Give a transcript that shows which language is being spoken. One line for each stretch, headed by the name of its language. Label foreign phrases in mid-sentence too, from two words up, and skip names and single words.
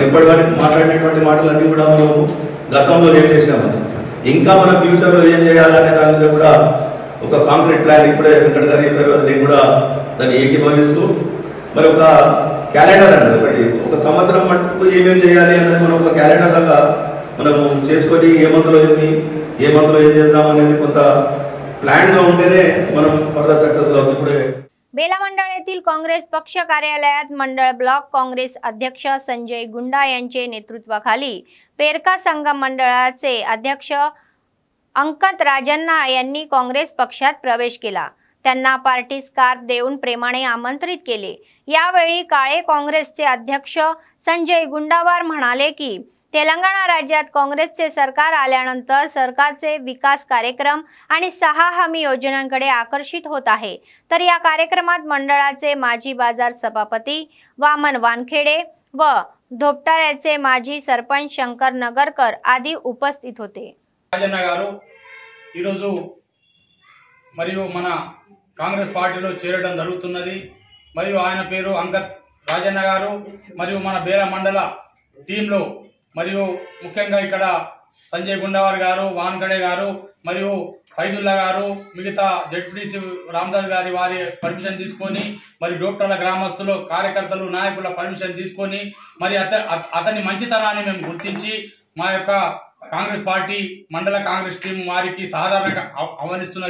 Telugu: ఇప్పటి వరకు మాట్లాడినటువంటి మాటలన్నీ కూడా మనం గతంలో ఏం చేసామని, ఇంకా మన ఫ్యూచర్లో ఏం చేయాలనే దాని మీద కూడా ఒక
English: concrete plan
Telugu: ఇప్పుడే వెంకట్ గారు చెప్పారు, అది నేను కూడా దాన్ని ఏకీభవిస్తూ మరి ఒక క్యాలెండర్ అన్నది ఒకటి, ఒక సంవత్సరం మటుకు ఏమేమి చేయాలి అన్నది మనం ఒక క్యాలెండర్ లాగా మనము చేసుకొని ఏ మంత్లో ఏం చేద్దాం అనేది కొంత प्लॅन ఉంటేనే మనం
English: further success
Telugu: అవ్వచ్చు. ఇప్పుడే
Marathi: बेला मंडळ येथील काँग्रेस पक्ष कार्यालयात मंडळ ब्लॉक काँग्रेस अध्यक्ष संजय गुंडा यांचे नेतृत्वाखाली पेरका संगम मंडळाचे अध्यक्ष अंकत राजन्ना यांनी काँग्रेस पक्षात प्रवेश केला. त्यांना
English: party scarf
Marathi: देऊन प्रेमाने आमंत्रित केले. यावेळी काळे काँग्रेसचे अध्यक्ष संजय गुंडावार म्हणाले की तेलंगणा राज्यात काँग्रेसचे सरकार आल्यानंतर सरकारचे विकास कार्यक्रम आणि 6 हमी योजनांकडे आकर्षित होत आहे. तर या कार्यक्रमात मंडळाचे माजी बाजार सभापती वामन वानखेडे व धोपटाळ्याचे माजी सरपंच शंकर नगरकर आदी उपस्थित होते.
Telugu: రాజన్న గారు ఈరోజు మరియు మన కాంగ్రెస్ పార్టీలో చేరడం జరుగుతున్నది. మరియు ఆయన పేరు అంకత్ రాజన్న గారు మరియు మన బేల మండల టీంలో మరియు ముఖ్యంగా ఇక్కడ సంజయ్ గుండవార్ గారు, వాన్కడే గారు మరియు ఫైజుల్లా గారు, మిగతా జడ్పీటీసీ రామదాస్ గారి వారి పర్మిషన్ తీసుకొని మరి డోప్టల గ్రామస్తులు కార్యకర్తలు నాయకుల పర్మిషన్ తీసుకొని మరి అతని మంచితనాన్ని మేము గుర్తించి మా యొక్క కాంగ్రెస్ పార్టీ మండల కాంగ్రెస్ టీం వారికి సాధారణంగా ఆహ్వానిస్తున్నది.